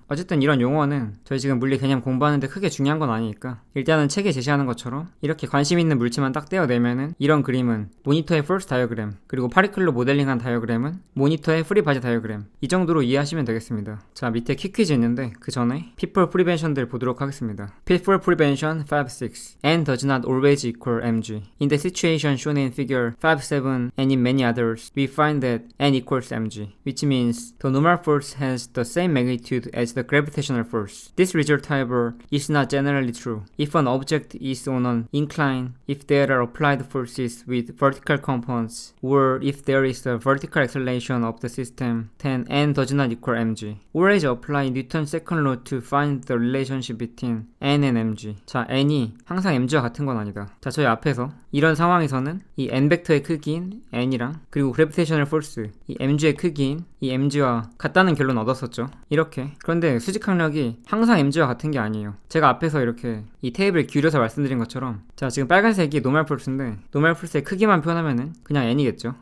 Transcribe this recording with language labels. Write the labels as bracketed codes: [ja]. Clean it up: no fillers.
[ko] 어쨌든 이런 용어는 저희 지금 물리 개념 공부하는데 크게 중요한 건 아니니까 일단은 책에 제시하는 것처럼 이렇게 관심 있는 물체만 딱 떼어내면은 이런 그림은 모니터의 Force Diagram, 그리고 파리클로 모델링한 다이어그램은 모니터의 프리 바디 다이어그램, 이 정도로 이해하시면 되겠습니다. 자, 밑에 키퀴즈 있는데 그 전에 People Prevention들 보도록 하겠습니다. [en] People Prevention 5-6 N does not always equal mg. In the situation shown in figure 5-7 and in many others, we find that N equals mg, which means the normal force has the same magnitude as the gravitational force. This result, however, is not generally true. If an object is on an incline, if there are applied forces with vertical components, or if there is a vertical acceleration of the system, then N does not equal mg. Always apply Newton's second law to find the relationship between N and mg. [ko] 자, N이 항상 mg와 같은 건 아니다. 자, 저희 앞에서 이런 상황에서는 이 n 벡터의 크기인 n이랑 그리고 그래비테이셔널 포스, 이 mg의 크기인 이 mg와 같다는 결론 얻었었죠. 이렇게. 그런데 수직항력이 항상 mg와 같은 게 아니에요. 제가 앞에서 이렇게 이 테이블 기울여서 말씀드린 것처럼, 자, 지금 빨간색이 노멀 폴스인데 노멀 폴스의 크기만 표현하면은 그냥 n이겠죠.